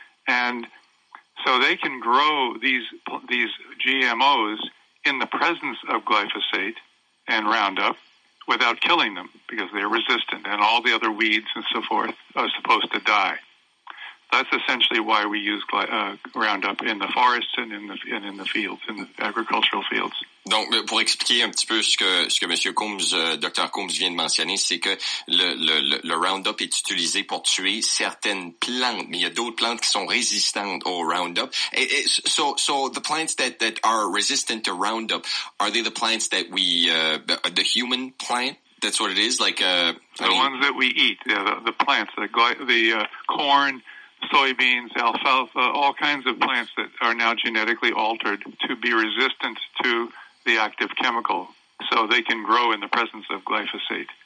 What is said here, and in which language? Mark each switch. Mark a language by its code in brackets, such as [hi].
[en] And so they can grow these GMOs in the presence of glyphosate and Roundup without killing them because they're resistant, and all the other weeds and so forth are supposed to die. That's essentially why we use Roundup in the forests and in the fields, in the agricultural fields. [fr] Donc, pour expliquer un petit peu ce que M. Coombs, Dr. Coombs vient de mentionner, c'est que le Roundup est utilisé pour tuer certaines plantes, mais il y a d'autres plantes qui sont résistantes au Roundup. [en] So the plants that are resistant to Roundup, are they the plants that the human plant? That's what it is? Like, the ones that we eat, the plants, the corn, soybeans, alfalfa, all kinds of plants that are now genetically altered to be resistant to the active chemical, so they can grow in the presence of glyphosate.